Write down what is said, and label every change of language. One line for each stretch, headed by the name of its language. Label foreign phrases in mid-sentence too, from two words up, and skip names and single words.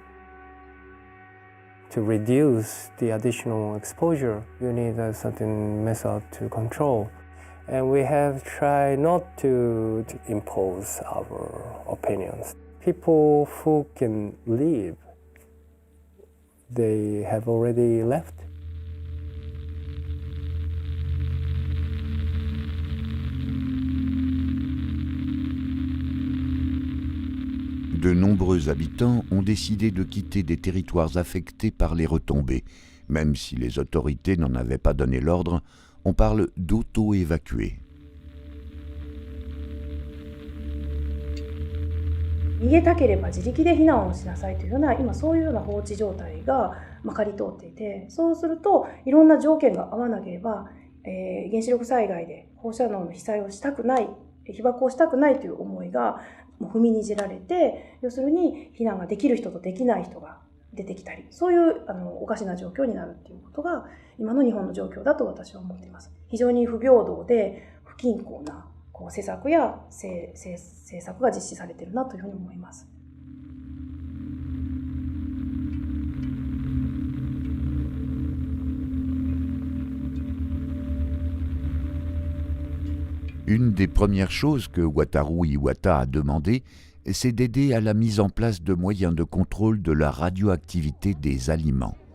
English: To reduce the additional exposure, you need a certain method to control. And we have tried not to impose our opinions. People who can leave, they have already left.
French: De nombreux habitants ont décidé de quitter des territoires affectés par les retombées. Même si les autorités n'en avaient pas donné l'ordre, on parle d'auto-évacuer.
Japanese: 逃げたければ自力で避難をしなさいというような、今そういうような放置状態がまかり通っていて、そうするといろんな条件が合わなければ、原子力災害で放射能の被災をしたくない、被爆をしたくないという思いがもう踏みにじられて、要するに避難ができる人とできない人が出てきたり、そういうおかしな状況になるっていうことが今の日本の状況だと私は思っています。非常に不平等で不均衡な施策や政策が実施されているなというふうに思います。
French: Une des premières choses que Wataru Iwata a demandé, c'est d'aider à la mise en place de moyens de contrôle de la radioactivité des aliments.